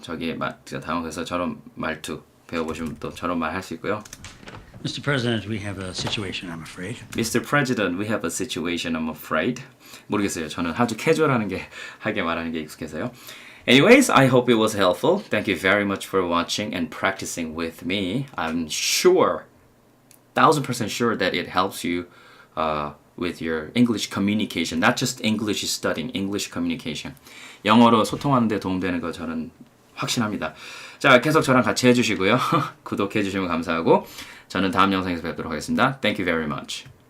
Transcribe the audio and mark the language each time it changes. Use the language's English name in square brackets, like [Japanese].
[Korean] 저기 다음 그래서 저런 말투 배워보시면 또 저런 말 할 수 있고요. [English] Mr. President, we have a situation, I'm afraid. Mr. President, we have a situation, I'm afraid. [Korean] 모르겠어요. 저는 아주 캐주얼하는 게 하게 말하는 게 익숙해서요. [English] Anyways, I hope it was helpful. Thank you very much for watching and practicing with me. I'm sure, 1000% sure that it helps you with your English communication, not just English studying, English communication. [Korean] 영어로 소통하는 데 도움되는 거 저는 확신합니다. 자, 계속 저랑 같이 해주시고요. 구독해 주시면 감사하고 저는 다음 영상에서 뵙도록 하겠습니다. [English] Thank you very much.